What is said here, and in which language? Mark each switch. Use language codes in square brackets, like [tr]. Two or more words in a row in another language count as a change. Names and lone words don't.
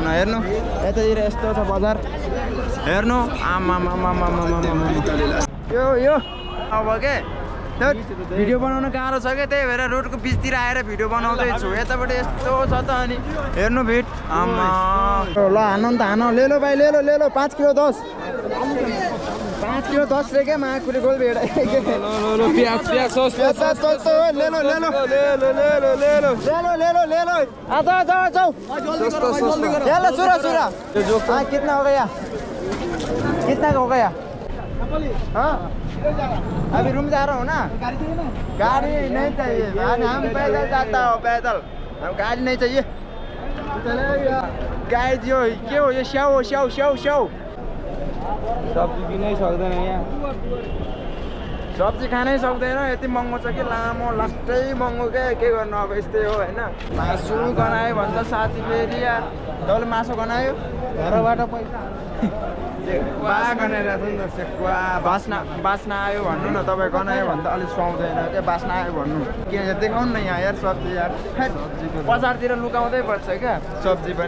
[ne] हेर्नु यतातिर यस्तो छ बजार, हेर्नु आमा यो अब के भिडियो बनाउन गाह्रो छ क्या, त्यही भएर रोडको बिचतिर आएर भिडियो बनाउँदैछु। यताबाट यस्तो छ त अनि हेर्नु भिड आमा। ल हानु त हानु, [hi] ले लो भाइ, ले लो [ne] 5 किलो 10, 5 किलो 10 रे क्या माकुरे गोल भेडा। प्याज सस [hi] ले लो सुरा कितना हो गया, कितना का हो गया? हाँ अभी रूम जा रहा हूँ ना, गाड़ी नहीं चाहिए, हम पैदल जाता हो, पैदल, हम गाड़ी नहीं चाहिए। [ne] गाइस यो के हो यो, स्याउ सब्जी किनै सक्दैन यहाँ, सब्जी खानै सक्दैन, यति महँगो छ कि लामो, लास्टै महँगो क्या, के गर्नु अब यस्तै हो होइन। मासु गनायो भन्छ साथी फेरि, तपाईँले मासु गनायो घरबाट पैसा बास्ना आयो भन्नु न, तपाईँ गनायो भने त अलिक सुहाउँदैन क्या, बास्ना आयो भन्नु किन देखाउनु न यहाँ यार सब्जी यार, बजारतिर लुकाउँदै पर्छ क्या सब्जी पनि।